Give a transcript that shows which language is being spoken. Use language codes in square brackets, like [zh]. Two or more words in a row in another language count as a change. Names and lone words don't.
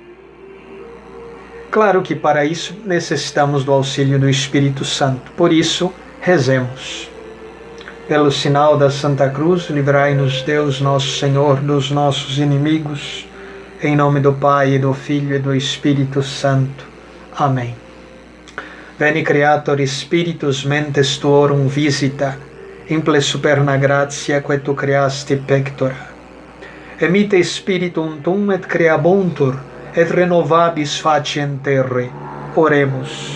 [pt] Claro que para isso necessitamos do auxílio do Espírito Santo. Por isso, rezemos. Pelo sinal da Santa Cruz, livrai-nos Deus nosso Senhor dos nossos inimigos. Em nome do Pai, e do Filho e do Espírito Santo. Amém. [la] Veni Creator Spiritus mentes tuorum visita, imple superna gratia quae tu creasti pectora. Emite Spiritum tum et creabuntur, et renovabis faciem terrae. Oremus.